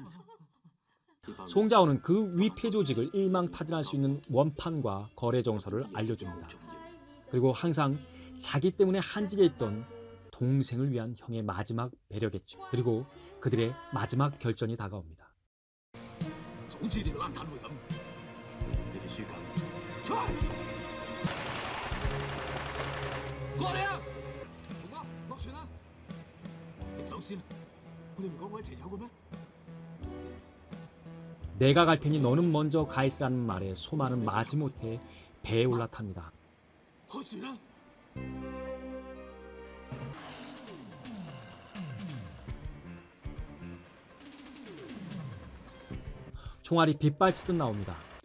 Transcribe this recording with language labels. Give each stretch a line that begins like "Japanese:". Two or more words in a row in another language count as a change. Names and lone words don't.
Korean: 송자오는 그 위패 조직을 일망타진할 수 있는 원판과 거래 정서를 알려줍니다. 그리고 항상 자기 때문에 한직에 있던 동생을 위한 형의 마지막 배려겠죠. 그리고 그들의 마지막 결전이 다가옵니다.
Cantonese: 早知條爛攤會咁，你哋輸緊，出嚟！過嚟啊！龍哥，落船啦！你走先啦，我哋唔講我一齊走嘅咩？
Korean: 내가 갈 테니 너는 먼저 가 있으라는 말에 소마는 마지못해 배에 올라탑니다.
Cantonese: 開船啦！
Korean: 총알이 빗발치듯 나옵니다.